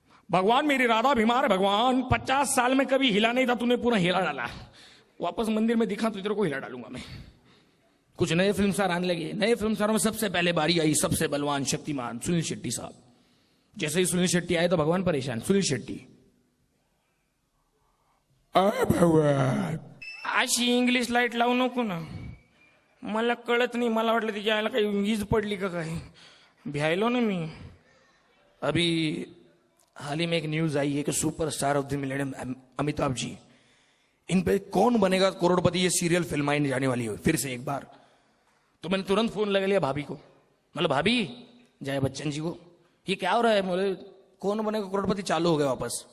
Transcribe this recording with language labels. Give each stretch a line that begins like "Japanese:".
Hindi: भगवान मेरी राधा बीमार है, भगवान 50 साल में कभी हिला नहीं था, तूने पूरा हिला डाला। वापस मंदिर में दिखा तो तेरे को हिला डालूंगा मैं। कुछ नए फिल्म स्टार आने लगे। नए फिल्म स्टारों में सबसे पहले बारी आई सबसे बलवान शक्तिमान सुनील शेट्टी साहब। जैसे ही सुनील शेट्टी आए तो भगवान परेशान।
Marathi: सुनील शेट्टी, भगवान अशी इंग्लिश लाईट लावू नको ना, मला कळत नाही। मला वाटलं तिच्या आईला काही वीज पडली का काय, भ्यायलो ना मी।
Hindi: अभी हाल ही में एक न्यूज आई है कि superstar of the millennium Amitabh ji, इन पे कौन बनेगा करोड़पति, ये सीरियल फिल्माई जाने वाली है फिर से एक बार। तो मैंने तुरंत फोन लगा लिया भाभी को। मतलब भाभी, जय बच्चन जी को, ये क्या हो रहा है? बोले कौन बनेगा करोड़पति चालू हो गया वापस।